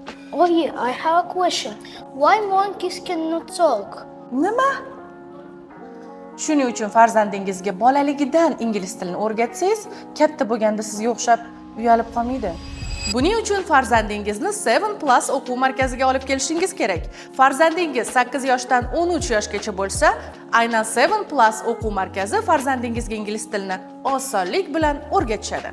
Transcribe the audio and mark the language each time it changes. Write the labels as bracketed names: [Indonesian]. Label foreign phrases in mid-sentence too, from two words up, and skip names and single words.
[Uzbek] Oyi, [English] I have a question. Why monkeys cannot talk? [Uzbek] Nima? Shuning uchun farzandingizga bolaligidan ingliz tilini o'rgatsangiz, katta bo'lganda sizga o'xshab uyalib qolmaydi. Buning uchun farzandingizni 7+ o'quv markaziga olib kelishingiz kerak. Farzandingiz 8 yoshdan 13 yoshgacha bo'lsa, aynan 7+ o'quv markazi farzandingizga ingliz tilini osonlik bilan o'rgatishadi.